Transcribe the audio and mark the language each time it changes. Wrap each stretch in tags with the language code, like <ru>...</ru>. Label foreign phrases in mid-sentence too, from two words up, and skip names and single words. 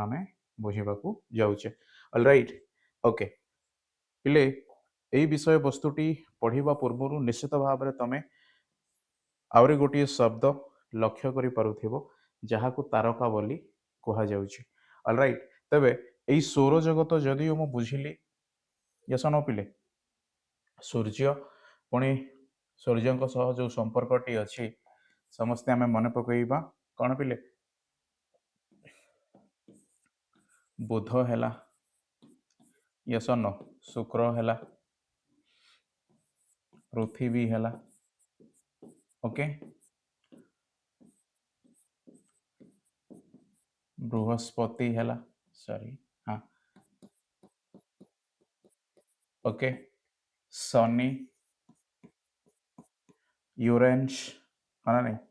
<or>ଆମେ ବୁଝିବାକୁ ଯାଉଛେ</or> <en>alright okay</en> <or>ପିଲେ ଏଇ ବିଷୟବସ୍ତୁଟି ପଢ଼ିବା ପୂର୍ବରୁ ନିଶ୍ଚିତ ଭାବରେ ତମେ ଆହୁରି ଗୋଟିଏ ଶବ୍ଦ ଲକ୍ଷ୍ୟ କରିପାରୁଥିବ ଯାହାକୁ ତାରକା ବୋଲି କୁହାଯାଉଛି ଅଲରାଇଟ୍ ତେବେ ଏଇ ସୌରଜଗତ ଯଦିଓ ମୁଁ ବୁଝିଲି ୟେସ୍ ନ ପିଲେ ସୂର୍ଯ୍ୟ ପୁଣି ସୂର୍ଯ୍ୟଙ୍କ ସହ ଯେଉଁ ସମ୍ପର୍କଟି ଅଛି ସମସ୍ତେ ଆମେ ମନେ ପକାଇବା କ'ଣ ପିଲେ ବୁଧ ହେଲା ୟେସ୍ ନ ଶୁକ୍ର ହେଲା ପୃଥିବୀ ହେଲା ଓକେ</or> <hi>बृहस्पति है सॉरी हाँ ओके सनी यूरेन्स है ना नहीं</hi>